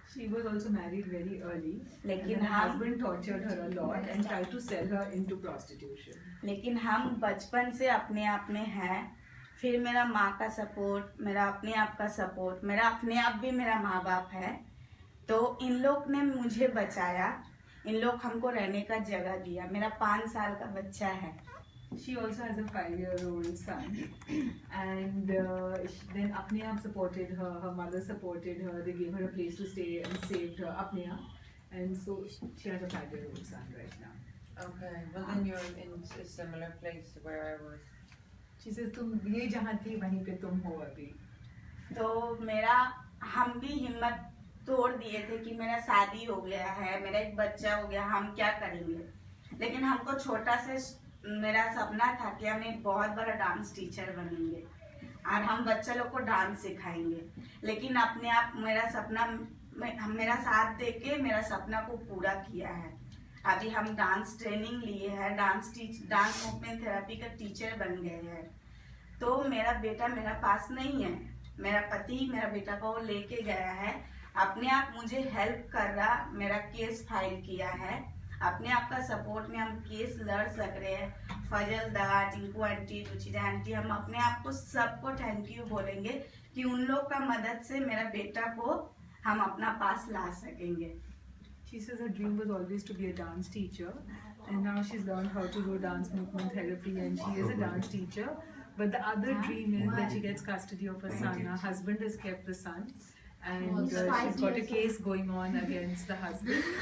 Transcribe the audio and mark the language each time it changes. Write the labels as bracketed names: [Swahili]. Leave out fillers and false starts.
[English] She was also married very early. [Hindi] लेकिन [English] her [Hindi] हम [English] husband tortured her a lot and tried to sell her into prostitution. [Hindi] लेकिन हम बचपन से अपने आप में हैं, फिर मेरा माँ का सपोर्ट, मेरा अपने आप का सपोर्ट, मेरा अपने आप भी मेरा माँ बाप है, तो इन लोग ने मुझे बचाया, इन लोग हमको रहने का जगह दिया। मेरा 5 साल का बच्चा है, [English] She also has a 5-year-old son, and then Apne Aap supported her. Her mother supported her. They gave her a place to stay and saved her. Apne Aap, and so she has a 5-year-old son right now. Okay, well then you're in a similar place to where I was. She says, [Hindi] तुम ये जहाँ थी वहीं पे तुम हो अभी. तो मेरा हम भी हिम्मत तोड़ दिए थे कि मेरा शादी हो गया है, मेरा एक बच्चा हो गया, हम क्या करेंगे. लेकिन हमको छोटा से मेरा सपना था कि हम एक बहुत बड़ा डांस टीचर बनेंगे और हम बच्चा लोग को डांस सिखाएंगे. लेकिन अपने आप मेरा सपना मेरा साथ देके मेरा सपना को पूरा किया है. अभी हम डांस ट्रेनिंग लिए हैं, डांस मूवमेंट थेरेपी का टीचर बन गए हैं. तो मेरा बेटा मेरा पास नहीं है, मेरा पति मेरा बेटा को लेके गया है. अपने आप मुझे हेल्प कर रहा, मेरा केस फाइल किया है. अपने आप का सपोर्ट में हम केस लड़ सक रहे हैं. फजल दा, टिंकू आंटी, रुचिरा आंटी, हम अपने आप को सबको थैंक यू बोलेंगे कि उन लोग का मदद से मेरा बेटा को हम अपना पास ला सकेंगे. [English] She says her dream was always to be a dance teacher, and now she's learned how to do dance movement therapy, and she is a dance teacher. But the other dream is that she gets custody of her son. Her husband has kept the son, and she's got a case going on against the husband.